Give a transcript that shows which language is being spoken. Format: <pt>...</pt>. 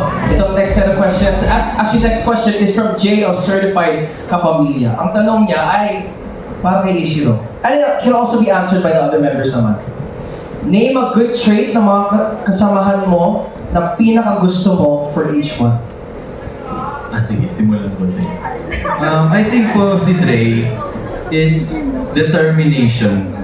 <en>Itong next set of questions, actually next question is from Jay of Certified Kapamilya.</en> <tl>Ang tanong niya ay, para kay Ishiro.</tl> <en>And it can also be answered by the other members naman. Name a good trait</en> <tl>ng mga kasamahan mo na pinakagusto mo</tl> <en>for each one.</en> <tl>Sige, simulan ko din.</tl> <en>I think po si Dre is determination.</en>